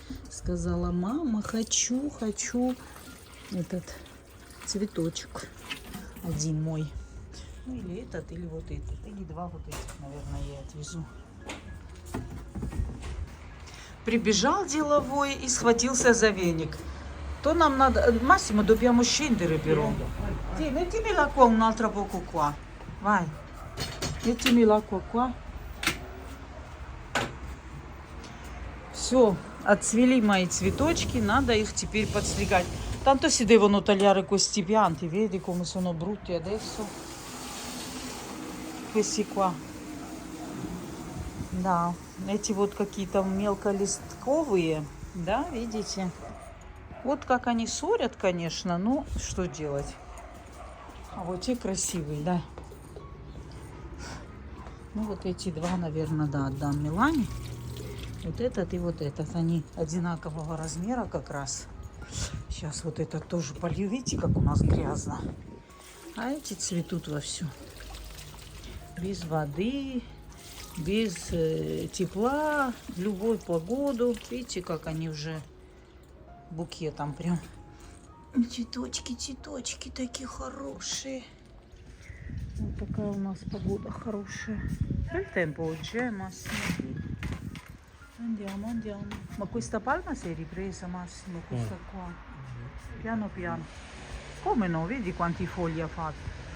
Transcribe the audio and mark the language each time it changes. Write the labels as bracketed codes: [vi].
[ru] Сказала: мама, хочу этот цветочек один мой. Ну или этот, или вот этот. Или два вот этих, наверное, я отвезу. Прибежал деловой и схватился за веник. То нам надо... [it] Massimo, dobbiamo scendere però. Sì, mettimi l'acqua un'altra poco qua. Vai. Mettimi l'acqua qua. [ru] Все, отцвели мои цветочки, надо их теперь подстригать. [it] Tanto si devono tagliare questi pianti, vedi come sono brutti adesso? Questi qua. [ru] Да, эти вот какие-то мелколистковые, да, видите? Вот как они ссорят, конечно, но что делать? А вот те красивые, да. Ну вот эти два, наверное, да, отдам Милане. Вот этот и вот этот. Они одинакового размера как раз. Сейчас вот этот тоже полью. Видите, как у нас грязно. А эти цветут вовсю. Без воды, без тепла, в любую погоду. Видите, как они уже букетом прям. Цветочки, цветочки такие хорошие. Вот такая у нас погода хорошая. [it] Il tempo oggi è Massimo. Andiamo, andiamo. Ma questa palma si è ripresa, Massimo, questa qua. Piano piano. Come no? Vedi quanti fogli ha fatto.